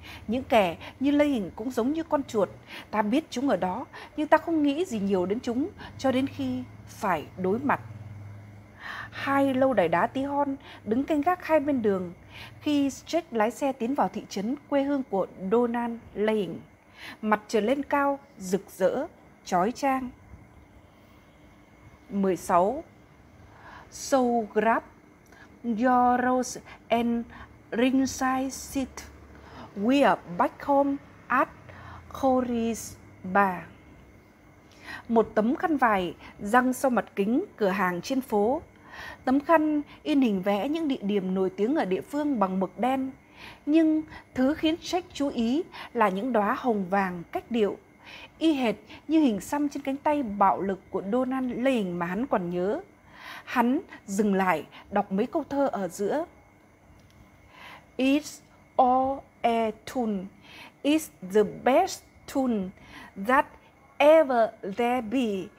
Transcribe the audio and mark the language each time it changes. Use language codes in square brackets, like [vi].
[vi] Những kẻ như Lê Hình cũng giống như con chuột, ta biết chúng ở đó, nhưng ta không nghĩ gì nhiều đến chúng cho đến khi phải đối mặt. Hai lâu đài đá tí hon đứng canh gác hai bên đường. Khi Strick lái xe tiến vào thị trấn quê hương của Donald Lane, mặt trời lên cao, rực rỡ, chói chang. 16. [en] Soul Grab, Your Rose and Ringside Seat, We are back home at Corey's Bar. [vi] Một tấm khăn vải răng sau mặt kính cửa hàng trên phố. Tấm khăn in hình vẽ những địa điểm nổi tiếng ở địa phương bằng mực đen. Nhưng thứ khiến Jack chú ý là những đóa hồng vàng cách điệu, y hệt như hình xăm trên cánh tay bạo lực của Donald Lane mà hắn còn nhớ. Hắn dừng lại đọc mấy câu thơ ở giữa. [en] It's all a tune. It's the best tune that ever there be.